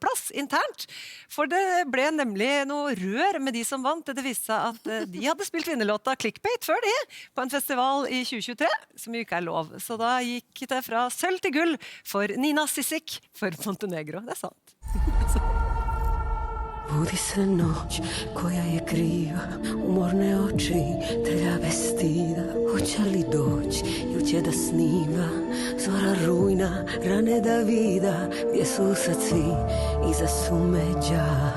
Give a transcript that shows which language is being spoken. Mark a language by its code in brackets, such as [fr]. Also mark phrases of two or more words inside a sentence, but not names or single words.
[no] plass internt. For det ble nemlig noe rør med de som vant. Det viste seg at de hadde spilt vinnerlåta Clickbait før de, på en festival i 2023, som jo ikke er lov. Så da gikk det fra sølv til gull for Nina Sisik for Montenegro. Det er sant. [sr] Budi se noć koja je kriva, umorne oči, trlja vestida. Hoće li doć, ili će da snima, zora rujna, rane da vida, gdje su sad svi iza sumeđa.